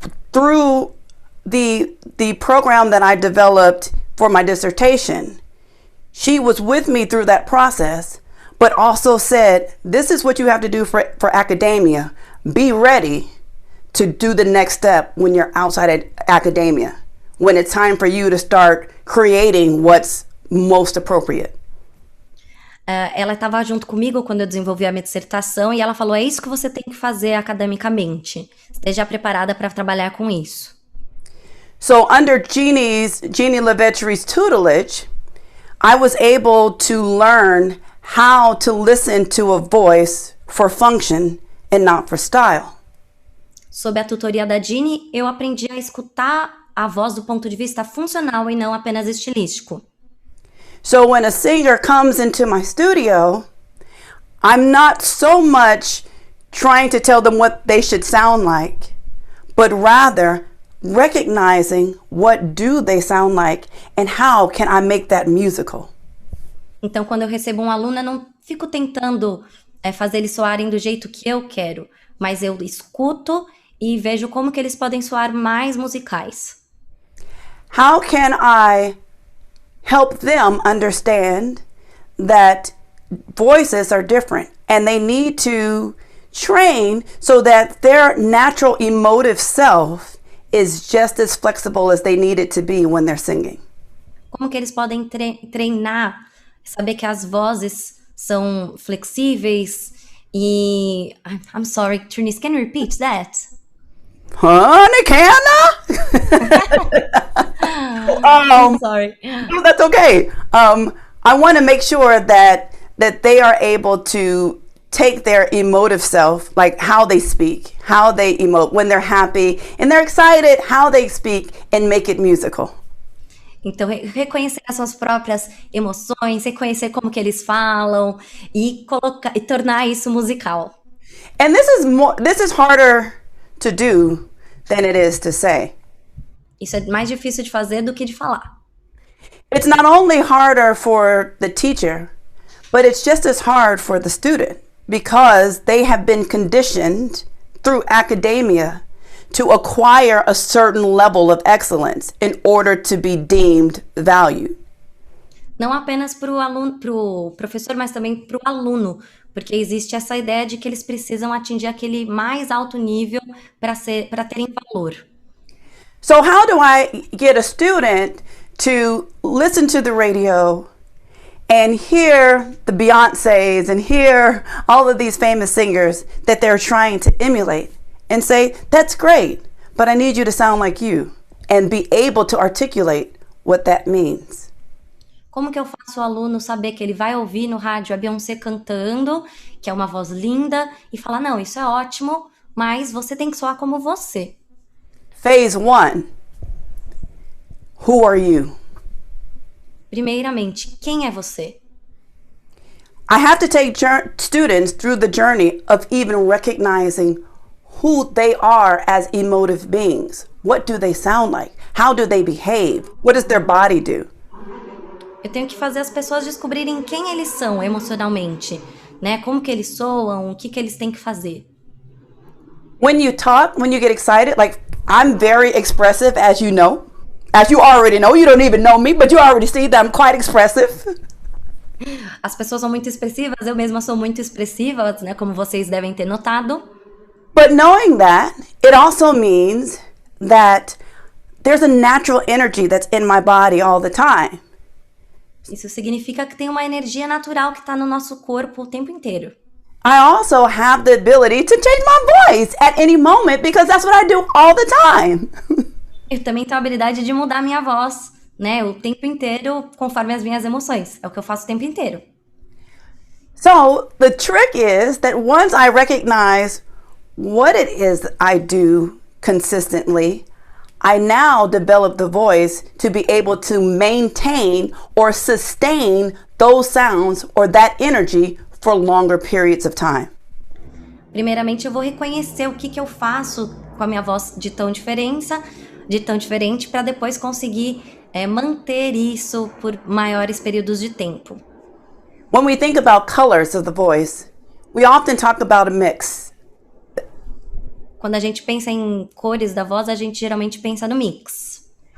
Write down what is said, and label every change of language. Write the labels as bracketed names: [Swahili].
[English] Through the program that I developed for my dissertation, she was with me through that process, but also said, this is what you have to do for academia. Be ready to do the next step when you're outside academia, when it's time for you to start creating what's most appropriate. [Portuguese] Ela estava junto comigo quando eu desenvolvi a minha dissertação e ela falou, é isso que você tem que fazer academicamente. Esteja preparada para trabalhar com isso. [English] So under Jeannie Levetri's tutelage, I was able to learn how to listen to a voice for function and not for style. [Portuguese] Sob a tutoria da Jeannie, eu aprendi a escutar a voz do ponto de vista funcional e não apenas estilístico. [English] So when a singer comes into my studio, I'm not so much trying to tell them what they should sound like, but rather recognizing what do they sound like and how can I make that musical. [Portuguese] Então, quando eu recebo um aluno, eu não fico tentando fazer eles soarem do jeito que eu quero, mas eu escuto e vejo como que eles podem soar mais musicais. [English] How can I help them understand that voices are different and they need to train so that their natural emotive self is just as flexible as they need it to be when they're singing? [Portuguese] Como que eles podem treinar, saber que as vozes são flexíveis e... [English] I'm sorry, Trineice, can you repeat that? Honey, can I'm sorry. No, that's okay. I want to make sure that they are able to take their emotive self, like how they speak, how they emote when they're happy and they're excited, how they speak, and make it musical. [Portuguese] Então, reconhecer as suas próprias emoções, reconhecer como que eles falam e tornar isso musical. [English] And this is harder to do than it is to say. [Portuguese] Isso é mais difícil de fazer do que de falar. [English] It's not only harder for the teacher, but it's just as hard for the student because they have been conditioned through academia to acquire a certain level of excellence in order to be deemed valued. [Portuguese] Não apenas para o aluno, para o professor, mas também para o aluno, porque existe essa ideia de que eles precisam atingir aquele mais alto nível para terem valor. [English] So how do I get a student to listen to the radio and hear the Beyoncés and hear all of these famous singers that they're trying to emulate and say, that's great, but I need you to sound like you, and be able to articulate what that means? [Portuguese] Como que eu faço o aluno saber que ele vai ouvir no rádio a Beyoncé cantando, que é uma voz linda, e falar, não, isso é ótimo, mas você tem que soar como você. [English] Phase 1. Who are you? [Portuguese] Primeiramente, quem é você? [English] I have to take students through the journey of even recognizing who they are as emotive beings. What do they sound like? How do they behave? What does their body do? [Portuguese] Eu tenho que fazer as pessoas descobrirem quem eles são emocionalmente, né? Como que eles soam, o que que eles têm que fazer. [English] When you talk, when you get excited, like I'm very expressive, as you know. As you already know, you don't even know me, but you already see that I'm quite expressive. [Portuguese] As pessoas são muito expressivas, eu mesma sou muito expressiva, né? Como vocês devem ter notado. [English] But knowing that, it also means that there's a natural energy that's in my body all the time. [Portuguese] Isso significa que tem uma energia natural que está no nosso corpo o tempo inteiro. [English] I also have the ability to change my voice at any moment because that's what I do all the time. [Portuguese] Eu também tenho a habilidade de mudar minha voz, né? O tempo inteiro, conforme as minhas emoções. É o que eu faço o tempo inteiro. [English] So the trick is that once I recognize what it is I do consistently, I now develop the voice to be able to maintain or sustain those sounds or that energy for longer periods of time. [Portuguese] Primeiramente, eu vou reconhecer o que eu faço com a minha voz de tão diferente, para depois conseguir manter isso por maiores períodos de tempo. [English] When we think about colors of the voice, we often talk about a mix. [Portuguese] Quando a gente pensa em cores da voz, a gente geralmente pensa no mix.